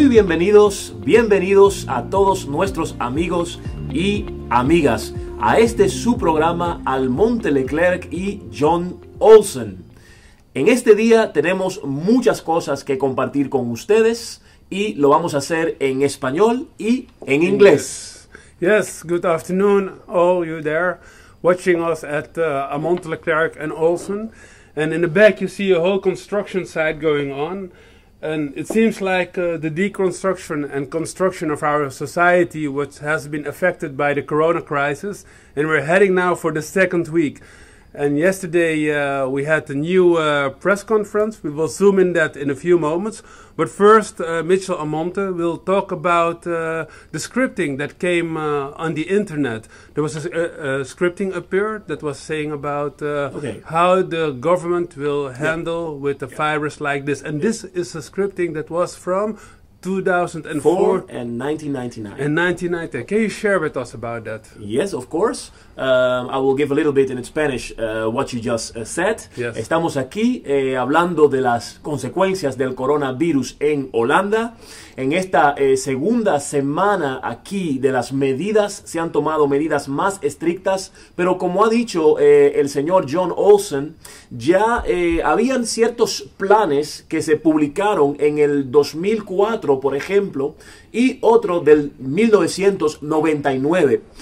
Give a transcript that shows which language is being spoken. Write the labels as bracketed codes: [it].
[es] Bienvenidos a todos nuestros amigos y amigas a este su programa Almonte, Leclerc y John Olsen. En este día tenemos muchas cosas que compartir con ustedes y lo vamos a hacer en español y en inglés. [en] Yes, good afternoon all you there watching us at Almonte, Leclerc and Olsen. And in the back you see a whole construction site going on. And it seems like the deconstruction and construction of our society, which has been affected by the corona crisis, and we're heading now for the second week. And yesterday we had a new press conference. We will zoom in that in a few moments. But first, Mitchell Almonte will talk about the scripting that came on the internet. There was a scripting up here that was saying about how the government will handle with a virus like this. And this is a scripting that was from 2004 and 1999. And 1990. Can you share with us about that? Yes, of course. I will give a little bit in Spanish what you just said. Yes. [es] Estamos aquí hablando de las consecuencias del coronavirus en Holanda. En esta segunda semana aquí de las medidas, se han tomado medidas más estrictas, pero como ha dicho el señor John Olsen, ya habían ciertos planes que se publicaron en el 2004, por ejemplo, y otro del 1999.